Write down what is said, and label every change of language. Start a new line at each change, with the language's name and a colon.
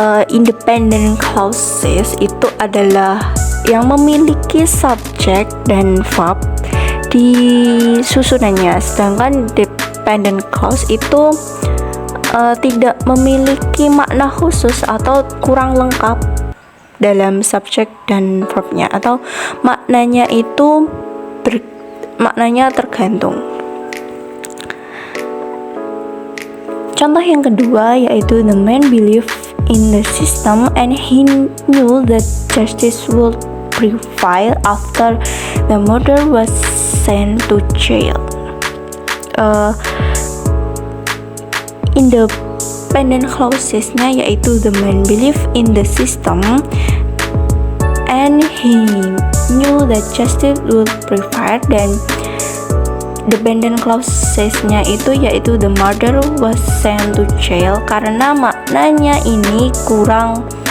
Indonesian: Independent clauses itu adalah yang memiliki subjek dan verb di susunannya, sedangkan dependent clause itu tidak memiliki makna khusus atau kurang lengkap dalam subjek dan verbnya, atau maknanya itu maknanya tergantung. Contoh yang kedua yaitu
English: the man believed in the system and he knew that justice would prevail after the murderer was sent to jail. Independent clauses-nya yaitu the man believed in the system and he knew that justice would prevail,
Indonesian: dan dependent clauses-nya itu yaitu
English: the murderer was sent to jail
Indonesian: karena maknanya ini kurang